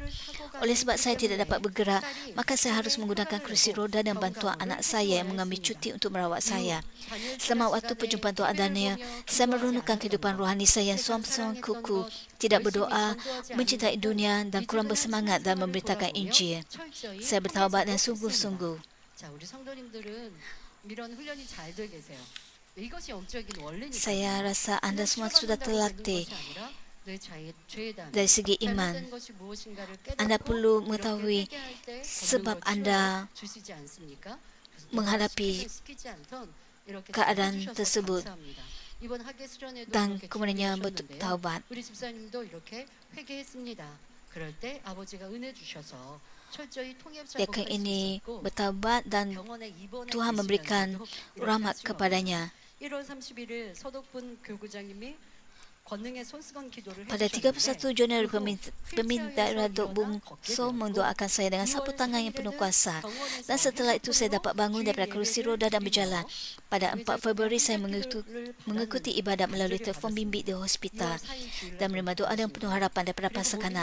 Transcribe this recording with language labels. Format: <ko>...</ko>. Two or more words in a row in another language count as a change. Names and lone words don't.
<ms>Oleh sebab saya tidak dapat bergerak, maka saya harus menggunakan kerusi roda dan bantuan anak saya yang mengambil cuti untuk merawat saya. Selama waktu perjumpaan Tuan Daniel, saya merenungkan kehidupan rohani saya yang suam-suam kuku, tidak berdoa, mencintai dunia dan kurang bersemangat dalam memberitakan Injil. Saya bertaubat dan sungguh-sungguh.</ms> <ko>자, 우리 성도님들은 이런 훈련이 잘 돼 계세요. 이것이 영적인 원리니까.</ko> <ms>Saya rasa anda semua sudah terlatih dari segi iman. Anda perlu mengetahui sebab anda menghadapi keadaan tersebut dan kemudiannya bertaubat. Dia ini bertaubat dan Tuhan memberikan rahmat kepadanya.</ms> <ko>1월 31일 서독분 교구장님이 권능의 손수건 기도를</ko> <ms>Pada 31 Januari, peminta Radok Bungso mendoakan saya dengan sapu tangan yang penuh kuasa. Dan setelah itu saya dapat bangun daripada kerusi roda dan berjalan. Pada 4 Februari saya mengikuti ibadat melalui telefon bimbit di hospital dan menerima doa dengan penuh harapan daripada pasakanan.</ms>